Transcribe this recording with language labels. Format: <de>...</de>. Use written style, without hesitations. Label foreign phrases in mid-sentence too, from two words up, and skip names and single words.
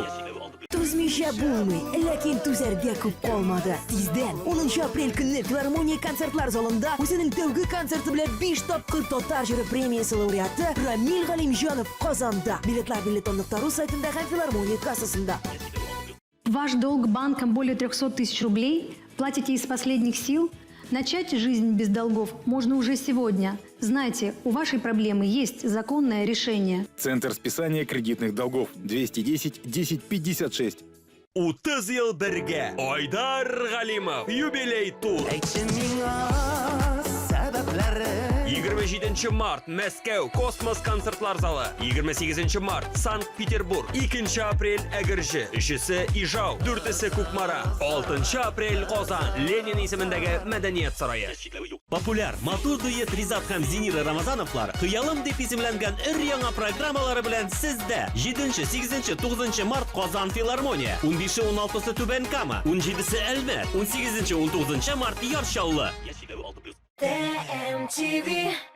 <tt>Түзмичә булмый, ләкин түзәргә күп калмады. Тиздән 10 апрель көнне филармония концертлар залында үзенең тәүге концерты белән 5 тапкыр Татар җыры премиясе лауреаты Рамил Галимҗанов Казанда. Билетлар билетонлык.ру сайтында һәм филармония кассасында.</tt> <ru>Ваш долг банкам более 300 тысяч рублей? Платите из последних сил? Начать жизнь без долгов можно уже сегодня. Знайте, у вашей проблемы есть законное решение. Центр списания кредитных долгов 210 1056.</ru> <tt>30 ел бергә. Айдар Галимов. Юбилей тур. 27 март Мәскәү Космос концертлар залы. 28 март Санкт-Петербург. 2 апрель Әгерҗе. 3 Ижау. 4 Кукмара. 6 апрель Казан. Ленин исемендәге Мәдәният сарае. Популяр матур дуэт Ризат һәм Зинира Рамазановлар Хыялым дип исемләнгән өр-яңа программалары белән сездә. 7, 8, 9 март Казан филармония. 15-16 Түбән Кама. 17 Әлмәт. 18-19 март Яршаллы. MTV.</tt>